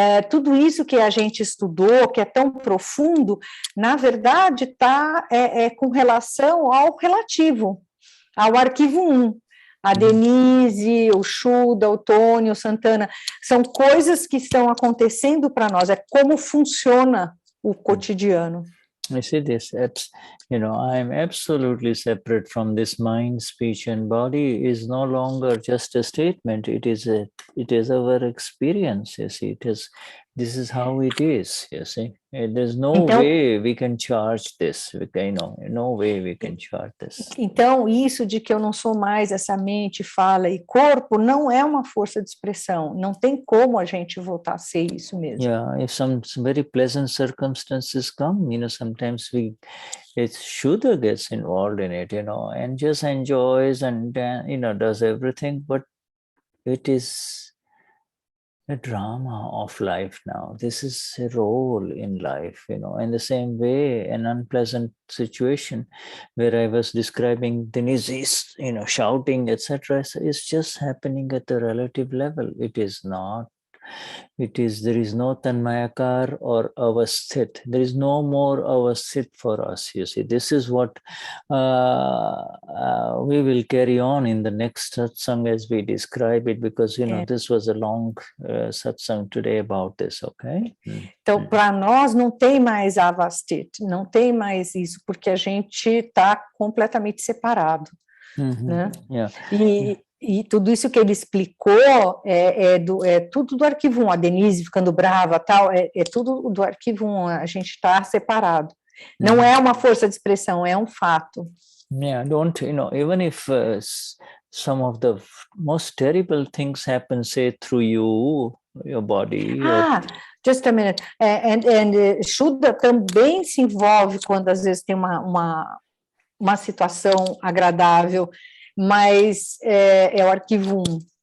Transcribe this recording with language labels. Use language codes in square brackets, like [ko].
[pt] Tudo isso que a gente estudou, que é tão profundo, na verdade está com relação ao relativo, ao arquivo 1. A Denize, o Shuddha, o Tony, o Santana, são coisas que estão acontecendo para nós, é como funciona o cotidiano. [en] I see this, I'm absolutely separate from this mind, speech, and body is no longer just a statement. It is our experience. You see, it has This is how it is, you see. There's no way we can charge this. No way we can charge this. [pt] Então, isso de que eu não sou mais essa mente, fala e corpo, não é uma força de expressão. Não tem como a gente voltar a ser isso mesmo. [en] Yeah, if some very pleasant circumstances come, sometimes Shuddha gets involved in it, and just enjoys and, does everything, but it is a drama of life now. This is a role in life, in the same way, an unpleasant situation where I was describing Denize, shouting, etc. is just happening at the relative level. It is not. There is no Tanmayakar or Avasthit. There is no more Avasthit for us, you see. This is what we will carry on in the next satsang as we describe it, because, this was a long satsang today about this, okay? [pt] Então, para nós não tem mais Avasthit, não tem mais isso, porque a gente está completamente separado, né? Yeah. E tudo isso que ele explicou é tudo do arquivo 1, a Denize ficando brava, tal, é tudo do arquivo 1, a gente está separado. Não é uma força de expressão, é um fato. [en] Yeah, even if some of the most terrible things happen, say, through your body. Just a minute. [pt] Shuddha também se envolve quando às vezes tem uma situação agradável, mas é o arquivo 1.